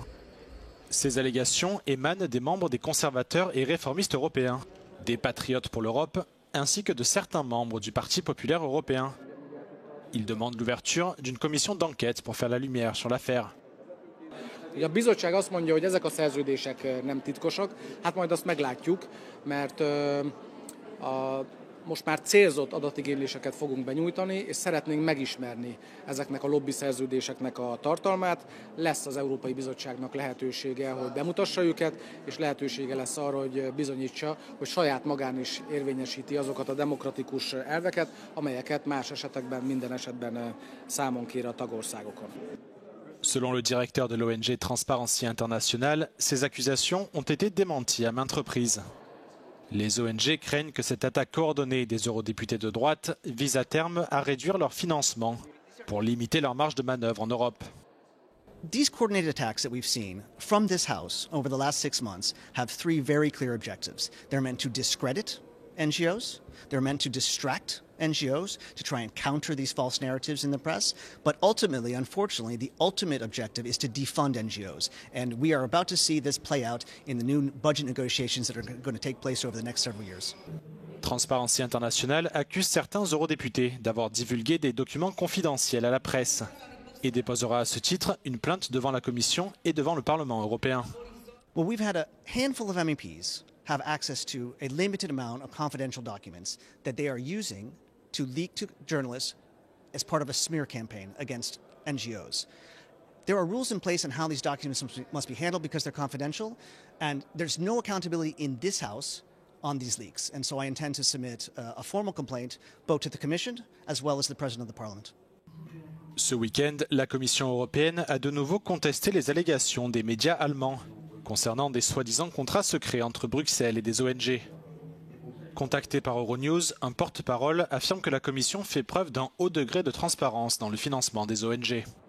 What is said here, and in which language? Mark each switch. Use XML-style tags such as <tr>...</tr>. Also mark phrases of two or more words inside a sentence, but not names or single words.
<fr>Ces allégations émanent des membres des conservateurs et réformistes européens, des patriotes pour l'Europe, ainsi que de certains membres du Parti populaire européen. Ils demandent l'ouverture d'une commission d'enquête pour faire la lumière sur l'affaire.</fr> <hu>A bizottság azt mondja, hogy ezek a szerződések nem titkosak, hát majd azt meglátjuk, mert most már célzott adatigényléseket fogunk benyújtani, és szeretnénk megismerni ezeknek a lobby szerződéseknek a tartalmát. Lesz az Európai Bizottságnak lehetősége, hogy bemutassa őket, és lehetősége lesz arra, hogy bizonyítsa, hogy saját magán is érvényesíti azokat a demokratikus elveket, amelyeket más esetekben, minden esetben számon kér a tagországokon.</hu> <fr>Selon le directeur de l'ONG Transparency International, ces accusations ont été démenties à maintes reprises. Les ONG craignent que cette attaque coordonnée des eurodéputés de droite vise à terme à réduire leur financement pour limiter leur marge de manœuvre en Europe.</fr> <en>These coordinated attacks that we've seen from this House over the last 6 months have 3 very clear objectives. They're meant to discredit NGOs, they're meant to distract NGOs to try and counter these false narratives in the press, but ultimately, unfortunately, the ultimate objective is to defund NGOs. And we are about to see this play out in the new budget negotiations that are going to take place over the next several years.</en> <fr>Transparency International accuse certains eurodéputés d'avoir divulgué des documents confidentiels à la presse et déposera à ce titre une plainte devant la Commission et devant le Parlement européen.</fr> <en>Well, we've had a handful of MEPs have access to a limited amount of confidential documents that they are using to leak to journalists as part of a smear campaign against NGOs. There are rules in place on how these documents must be handled because they're confidential, and there's no accountability in this House on these leaks. And so I intend to submit a formal complaint both to the Commission as well as the President of the Parliament.</en> <fr>Ce week-end, la Commission européenne a de nouveau contesté les allégations des médias allemands concernant des soi-disant contrats secrets entre Bruxelles et des ONG. Contacté par Euronews, un porte-parole affirme que la Commission fait preuve d'un haut degré de transparence dans le financement des ONG.</fr>